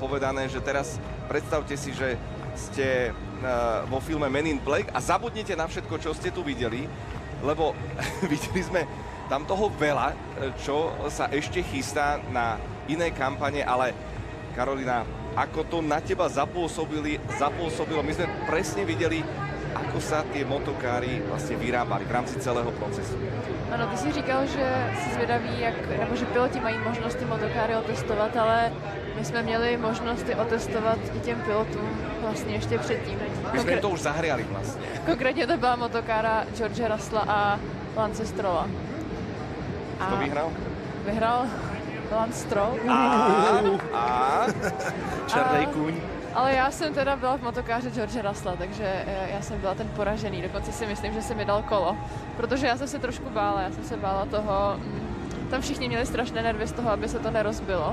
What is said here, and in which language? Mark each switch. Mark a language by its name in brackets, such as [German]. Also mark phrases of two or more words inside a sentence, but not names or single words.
[Slovak] povedané, že teraz predstavte si, že ste vo filme Men in Black a zabudnite na všetko, čo ste tu videli, lebo videli sme tam toho veľa, čo sa ešte chystá na iné kampane, ale Karolina, ako to na teba zapôsobilo, my sme presne videli, ako sa tie motokáry vlastně vyrábali v rámci celého procesu. [Czech] Ano, ty jsi říkal, že jsi zvědavý, nebo že piloti mají možnost ty motokáry otestovat, ale my jsme měli možnost je otestovat i těm pilotům vlastně ještě předtím. [Slovak] My jsme to už zahriali vlastně. [Czech] Konkrétně to byla motokára George Russella a Lance Strolla. [Slovak] Kto vyhral? Vyhral Lance Stroll. A [Czech] Černej kůň. Ale já jsem teda byla v motokáře George Russella, takže já jsem byla ten poražený. Dokonce si myslím, že se mi dal kolo. Protože já jsem se trošku bála. Já jsem se bála toho... Tam všichni měli strašné nervy z toho, aby se to nerozbilo.